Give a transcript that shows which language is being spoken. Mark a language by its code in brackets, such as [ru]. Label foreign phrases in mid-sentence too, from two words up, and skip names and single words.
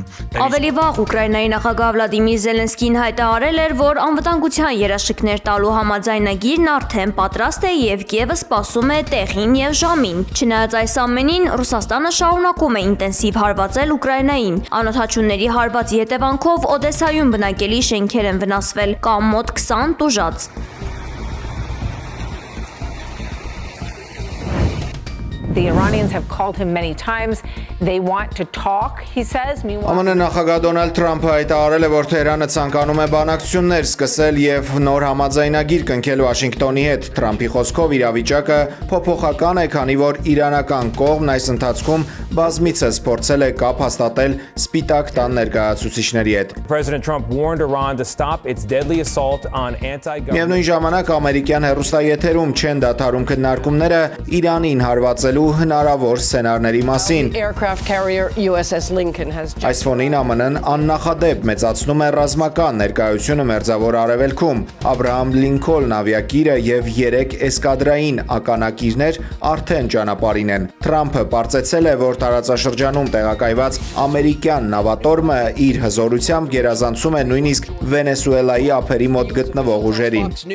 [hy] Ավելի վաղ Ուկրաինայի նախագահ Վլադիմիր Զելենսկին հայտարարել էր, որ անվտանգության երաշխիքներ տալու համաձայնագիրն արդեն պատրաստ է եւ Կիևը սպասում է տեղին եւ ժամին։ Չնայած այս ամենին, Ռուսաստանը շարունակում է ինտենսիվ հարվածել Ուկրաինային։ Անօթաչունների հարվածի հետևանքով Օդեսայում բնակելի շենքեր են վնասվել, կամ մոտ 20 տուժած։ [en] The Iranians have called him many times. They want to talk, he says. [hy] ԱՄՆ նախագահ Դոնալդ Թրամփը հայտարարել է, որ Թեհրանը ցանկանում է բանակցություններ սկսել եւ նոր համաձայնագիր կնքել Վաշինգտոնի հետ։ Թրամփի խոսքով իրավիճակը փոփոխական է, քանի որ իրանական կողմն այս ընթացքում բազմիցս փորձել է կապ հաստատել Սպիտակ տան ներկայացուցիչների հետ։ [en] President Trump warned Iran to stop its deadly assault on anti-government. [hy] Միևնույն ժամանակ ամերիկյան հեռուստաեթերում չեն դադարում քննարկումները Իրանին հարվածելու հնարավոր սցենարների մասին։ Այս ֆոնին ԱՄՆ-ն աննախադեպ մեծացնում է ռազմական ներկայությունը Մերձավոր Արևելքում։ Աբրահամ Լինքոլն ավիակիրը եւ 3 էսկադրային ականակիրներ արդեն ճանապարհին են։ Թրամփը պարզեցել է, որ տարածաշրջանում տեղակայված ամերիկյան նավատորմը իր հզորությամբ գերազանցում է նույնիսկ Վենեսուելայի ափերի մոտ գտնվող ուժերին։